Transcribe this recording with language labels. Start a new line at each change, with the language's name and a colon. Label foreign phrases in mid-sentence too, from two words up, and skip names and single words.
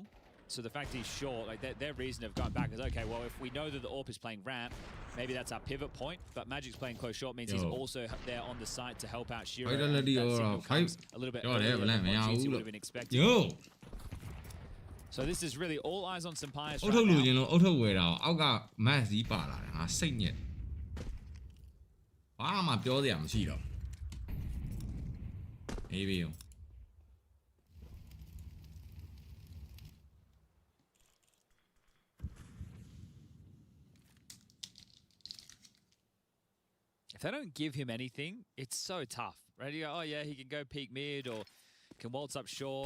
English: So the fact he's short, like their reason of going back is, okay, well, if we know that the AWP is playing ramp, maybe that's our pivot point, but Magic's playing close short means he's also there on the site to help out Shiro. and Vitality that or signal five. comes a little bit Yo, earlier there, than man, what yeah, GT would look. have been expecting. yo So this is really all eyes on Sampaias
Burmese: အုတ်
English: right
Burmese: ထုတ်လူ
English: now.
Burmese: ချင်းလို့အုတ်ထုတ်ဝယ်တာအောက်ကမတ်စီးပါလာတယ်ငါစိတ်ညစ်ဘာမှပြောစရာမရှိတော့အေးပြီ
English: If they don't give him anything, it's so tough, right? You go, oh yeah, he can go peak mid or can waltz up short.